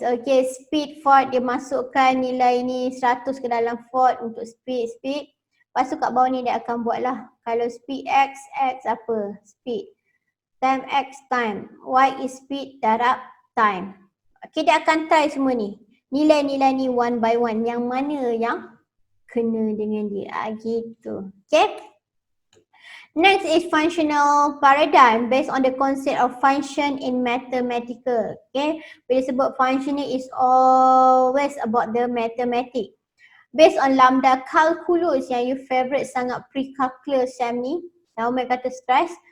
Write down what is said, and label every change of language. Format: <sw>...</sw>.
<ms>Okay, speed Ford dia masukkan nilai ni 100 ke dalam Ford untuk speed. Lepas tu kat bawah ni dia akan buat lah. Kalau speed X apa? Speed.</ms> <en>Time X time. Y is speed darab time.</en> <ms>Okay, dia akan try semua ni. Nilai-nilai ni</ms> <en>one by one.</en> <ms>Yang mana yang kena dengan dia. Gitu. Okay.</ms> <en>Next is functional paradigm based on the concept of function in mathematical. Okay.</en> <ms>Bila sebut</ms> <en>function ni is always about the mathematics.</en> <ms>Based on lambda calculus yang you favorite sangat pre-calculus SEM ni. Ramai kata stress.</ms>